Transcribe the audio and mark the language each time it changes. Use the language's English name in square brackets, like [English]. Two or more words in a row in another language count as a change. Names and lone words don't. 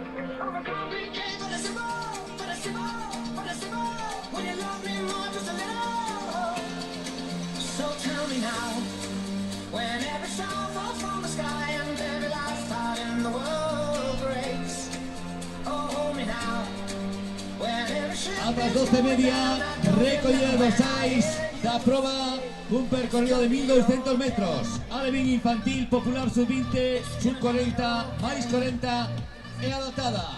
[English] Overcomplicate, but it's simple, but it's simple, but it's simple. When you love me more, just a little. So tell me now, when every star falls from the sky and every last heart in the world breaks. Oh, hold me now, when every ship [Spanish] A las [Galician] 12:30, recollida de Sais da prova un percorrido de 1200 metros. Alevín infantil, popular sub-20, sub-40, máis 40 e adaptada.